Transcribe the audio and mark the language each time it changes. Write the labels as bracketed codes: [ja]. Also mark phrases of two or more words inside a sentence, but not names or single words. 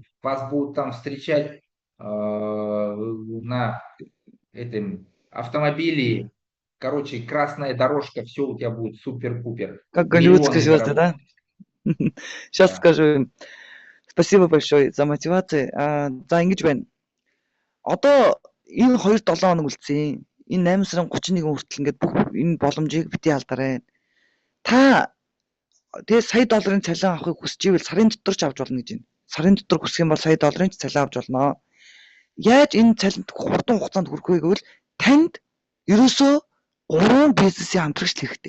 [ru] Вас будут там встречать на этом автомобиле. Короче, красная дорожка, все у тебя будет супер-пупер. Как голливудские звезды, да? Сейчас скажу. Спасибо большое за мотивацию. [mn] За ингэж байна. Одоо энэ 2-7 хоног үлдсэн. Энэ 8 сарын 31 хүртэл ингээд бүх энэ боломжийг бити алдаарай. Та тэгээ сая долларын цалин авахыг хүсэж ивэл сарын дотор ч авч болно гэж байна. Сарын дотор хүсэх юм бол сая долларын цалин авч болно. Яаж энэ цалинт хурдан хугацаанд хүрэх вэ гэвэл танд ерөөсөө 3 бизнесийн хамтрагч хэрэгтэй.